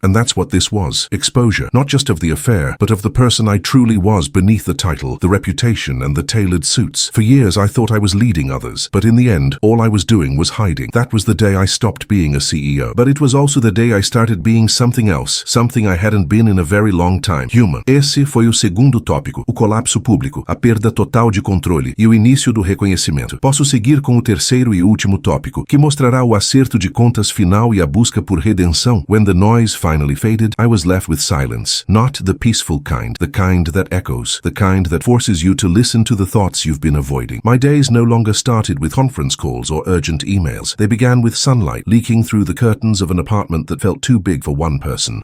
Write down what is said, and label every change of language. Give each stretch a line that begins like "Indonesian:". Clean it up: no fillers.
English: And that's what this was. Exposure, not just of the affair, but of the person I truly was beneath the title, the reputation, and the tailored suits. For years, I thought I was leading others, but in the end, all I was doing was hiding. That was the the day I stopped being a CEO. But it was also the day I started being something else, something I hadn't been in a very long time. Human.
Portuguese: Esse foi o segundo tópico, o colapso público, a perda total de controle e o início do reconhecimento. Posso seguir com o terceiro e último tópico, que mostrará o acerto de contas final e a busca por redenção.
English: When the noise finally faded, I was left with silence. Not the peaceful kind, the kind that echoes, the kind that forces you to listen to the thoughts you've been avoiding. My days no longer started with conference calls or urgent emails. They began with sunlight leaking through the curtains of an apartment that felt too big for one person.